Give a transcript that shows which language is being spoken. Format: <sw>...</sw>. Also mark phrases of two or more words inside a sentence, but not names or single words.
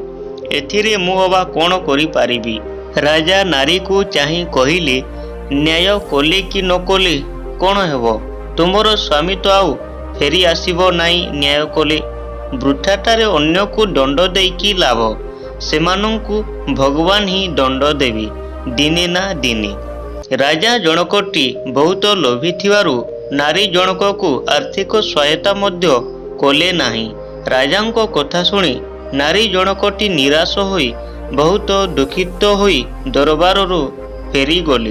<or>ଏଥିରେ ମୁଁ ଅବା କଣ କରି ପାରିବି? ରାଜା ନାରୀ କୋ ଚାହିଁ କହିଲେ, ନ୍ୟାୟ କଲେ କି ନ କଲେ କଣ ହେବ? ତୁମର ସ୍ୱାମୀ ତ ଆଉ ଫେରି ଆସିବ ନାହିଁ ନ୍ୟାୟ କଲେ। ବୃଥାଟାରେ ଅନ୍ୟ କୋ ଦଣ୍ଡ ଦେଇ କି ଲାଭ? ସେମାନଙ୍କୁ ଭଗବାନ ହିଁ ଦଣ୍ଡ ଦେବେ ଦିନେ ନା ଦିନେ। ରାଜା ଜଣକଟି ବହୁତ ଲୋଭୀ ଥିବାରୁ ନାରୀ ଜଣକ କୋ ଆର୍ଥିକ ସହାୟତା ମଧ୍ୟ କଲେ ନାହିଁ। ରାଜାଙ୍କୋ କଥା ଶୁଣି ନାରୀ ଜଣକଟି ନିରାଶ ହୋଇ ବହୁତ ଦୁଃଖିତ ହୋଇ ଦରବାରରୁ ଫେରି ଗଲି।</or>